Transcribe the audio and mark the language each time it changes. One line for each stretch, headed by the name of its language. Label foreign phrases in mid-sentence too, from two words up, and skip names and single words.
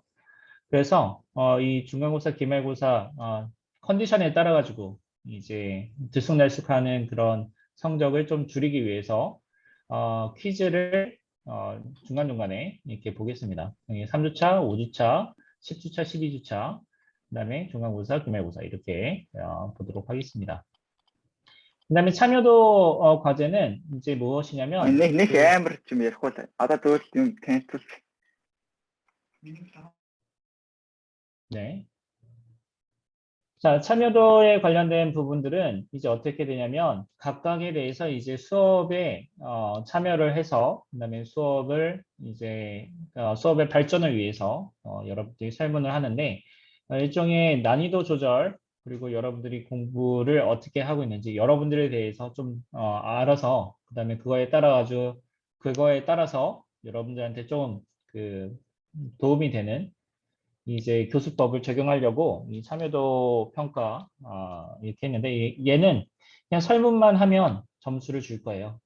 Korean: 그래서 이 중간고사, 기말고사 컨디션에 따라 가지고 이제 들쑥날쑥하는 그런 성적을 좀 줄이기 위해서 퀴즈를 중간중간에 이렇게 보겠습니다. 3주차, 5주차, 10주차, 12주차, 그다음에 중간고사, 기말고사 이렇게 보도록 하겠습니다. 그다음에 참여도 과제는 이제 무엇이냐면
Mongolian: нэг амар ч юм ярихгүй л. Одоо зөв юм танилцуулж.
Korean: 네. 자, 참여도에 관련된 부분들은 이제 어떻게 되냐면 각각에 대해서 이제 수업에 참여를 해서 그다음에 수업을 이제 수업의 발전을 위해서 여러분들이 설문을 하는데 일종의 난이도 조절 그리고 여러분들이 공부를 어떻게 하고 있는지 여러분들에 대해서 좀 알아서 그다음에 그거에 따라서 여러분들한테 좀 그 도움이 되는 이제 교수법을 적용하려고 이 참여도 평가 이렇게 했는데 얘는 그냥 설문만 하면 점수를 줄 거예요.